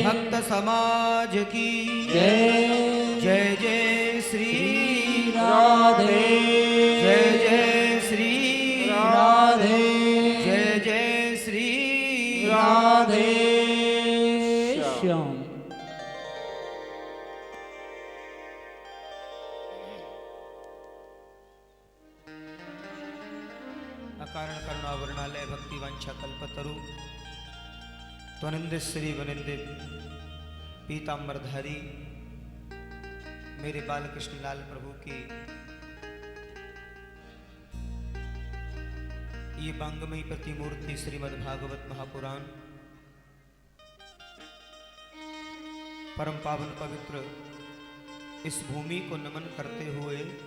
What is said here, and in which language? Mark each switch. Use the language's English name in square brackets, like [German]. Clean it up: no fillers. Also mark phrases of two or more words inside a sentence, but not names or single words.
[Hindi] भक्त समाज की जय जय जय श्री राधे जय जय श्री राधे जय जय श्री राधे श्याम। अकारण करुणावरणालय भक्ति वांछा कल्पतरु त्वनिंदित श्री वनिंदित पीतांबरधारी मेरे बालकृष्ण लाल प्रभु की ये बांगमयी प्रतिमूर्ति श्रीमद् भागवत महापुराण परम पावन पवित्र इस भूमि को नमन करते हुए